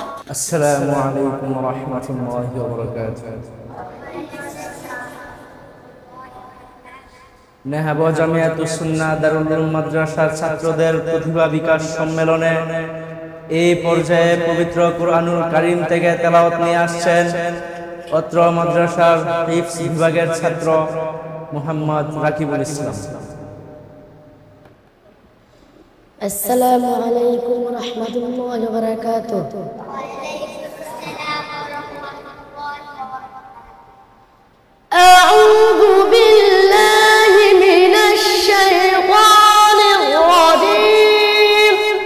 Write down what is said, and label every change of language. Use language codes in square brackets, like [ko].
[ar] السلام عليكم ورحمة الله وبركاته. [bn] নেহাব জামিয়াতুস সুন্নাহ দারুল উলুম মাদ্রাসার ছাত্রদের প্রতিভা বিকাশ সম্মেলনে এই পর্যায়ে পবিত্র কুরআনুল কারীম থেকে তেলাওয়াত নিয়ে আসছেন অত্র মাদ্রাসার হিফজ বিভাগের ছাত্র মুহাম্মদ রাকিবুল ইসলাম। [ar] السلام عليكم ورحمة الله وبركاته. أعوذ بالله من الشيطان الرجيم.